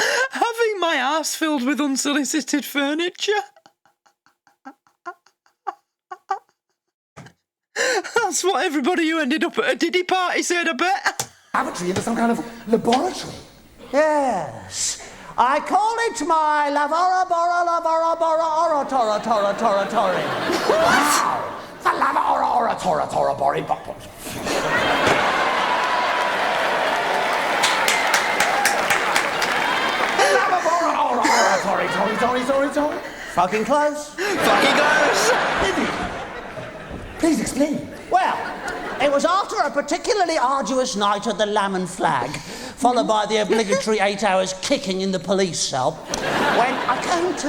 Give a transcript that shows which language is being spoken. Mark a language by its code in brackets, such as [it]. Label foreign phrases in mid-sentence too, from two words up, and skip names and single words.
[en] Having my arse filled with unsolicited furniture? That's what everybody who ended up at a Diddy party said, I bet. lavatory into some kind of laboratory. Yes. I call it my lavora bora lavora bora oratora tora tora tori. Wow! The lava ora ora tora tora bori bop. Lava ora ora ora tori tori tori tori tori. Fucking close. Fucking close. Eddie, please explain. Well, it was after a particularly arduous night at the Lamb and Flag, followed by the obligatory 8 hours kicking in the police cell, when I came to.